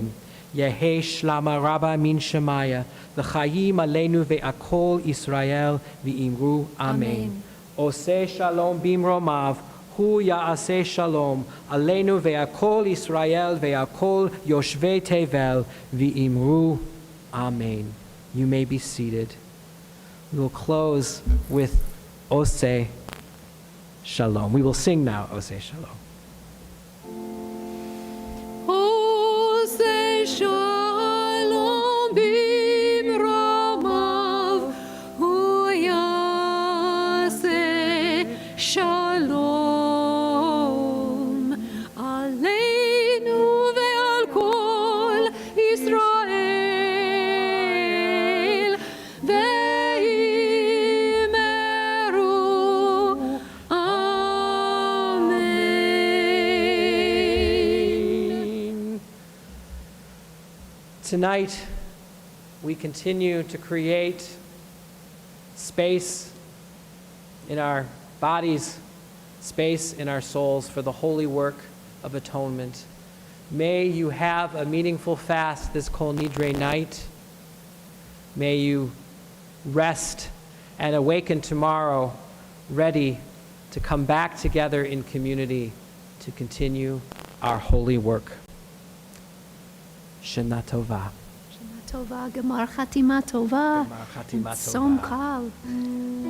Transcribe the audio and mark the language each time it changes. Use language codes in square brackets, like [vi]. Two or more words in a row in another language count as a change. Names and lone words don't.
[arc] יהי שלמה רבה מן שמיה [he] וחיים עלינו ועל כל ישראל ואמרו אמן. עושה שלום במרומיו הוא יעשה שלום עלינו ועל כל ישראל ועל כל יושבי תבל ואמרו amen. [en] You may be seated. We will close with Ose Shalom. We will sing now Ose Shalom. [he] עושה שלום במרומיו, הוא יעשה שלום עלינו ועל כל ישראל ואמרו אמן. [en] Tonight, we continue to create space in our bodies, space in our souls for the holy work of atonement. May you have a meaningful fast this Kol Nidre night. May you rest and awaken tomorrow ready to come back together in community to continue our holy work. [he] שנה טובה. שנה טובה, גמר חתימה טובה, גמר חתימה and tzom tova. kal.